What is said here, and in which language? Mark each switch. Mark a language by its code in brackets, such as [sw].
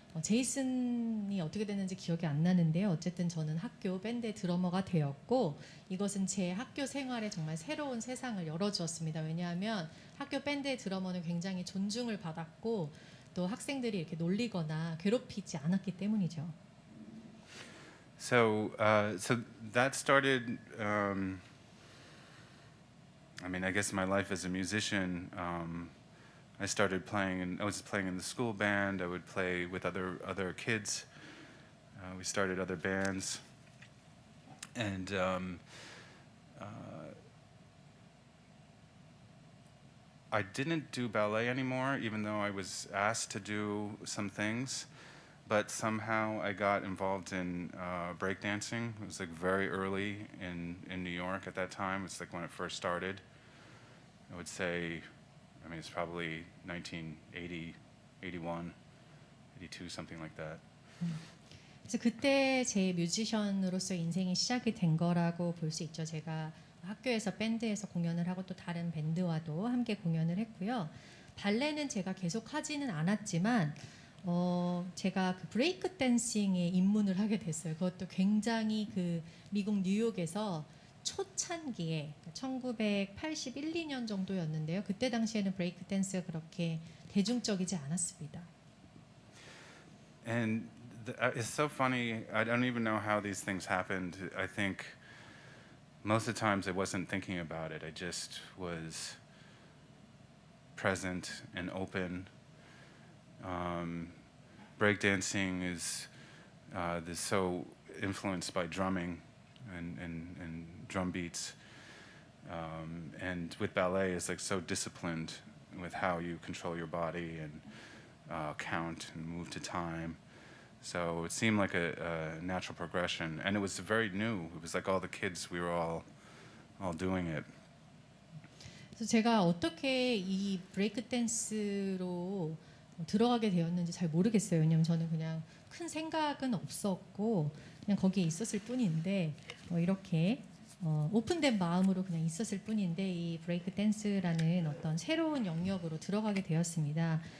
[ko] 제이슨이 어떻게 됐는지 기억이 안 나는데요. 어쨌든 저는 학교 밴드의 드러머가 되었고, 이것은 제 학교 생활에 정말 새로운 세상을 열어주었습니다. 왜냐하면 학교 밴드의 드러머는 굉장히 존중을 받았고, 또 학생들이 이렇게 놀리거나 괴롭히지 않았기 때문이죠. [en] So that started. I guess my life as a musician. I started playing, and I was playing in the school band. I would play with other kids. We started other bands, and I didn't do ballet anymore, even though I was asked to do some things. But somehow I got involved in breakdancing. It was like very early in New York at that time. It's like when it first started. I would say, it's probably 1980, 81, 82, something like that. [ko] 그래서 그때 제 뮤지션으로서 인생이 시작이 된 거라고 볼 수 있죠. 제가 학교에서 밴드에서 공연을 하고 또 다른 밴드와도 함께 공연을 했고요. 발레는 제가 계속 하지는 않았지만 제가 그 브레이크 댄싱에 입문을 하게 됐어요. 그것도 굉장히 그 미국 뉴욕에서 초창기에 1981, 2년 정도였는데요. 그때 당시에는 브레이크 댄스가 그렇게 대중적이지 않았습니다. [en] And it's so funny. I don't even know how these things happened. I think most of the times I wasn't thinking about it. I just was present and open. Breakdancing is so influenced by drumming and drum beats, and with ballet it's like so disciplined with how you control your body and count and move to time. So it seemed like a natural progression, and it was very new. It was like all the kids, we were all doing it. [ko] 그래서 제가 어떻게 이 브레이크 댄스로 들어가게 되었는지 잘 모르겠어요. 왜냐면 저는 그냥 큰 생각은 없었고 그냥 거기에 있었을 뿐인데 이렇게 오픈된 마음으로 그냥 있었을 뿐인데 이 브레이크 댄스라는 어떤 새로운 영역으로 들어가게 되었습니다.